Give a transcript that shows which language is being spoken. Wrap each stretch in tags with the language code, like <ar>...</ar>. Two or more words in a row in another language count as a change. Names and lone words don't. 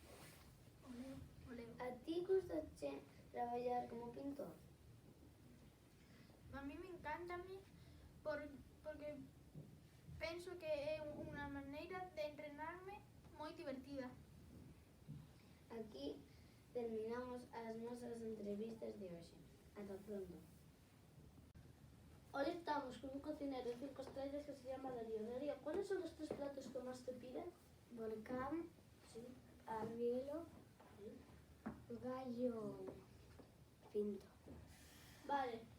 <gl>A ti gustache traballar como pintor?</gl> <es>A mí me encanta</es> <gl>porque penso que é unha maneira de entrenarme moi divertida. Aquí terminamos as nosas entrevistas de hoxe. Ata pronto.</gl> <es>Hoy estamos con un cocinero de 5 estrellas que se llama Darío. Darío, ¿cuáles son los 3 platos que más te piden? Volcán, Sí. arrielo, gallo pinto. Vale.</es>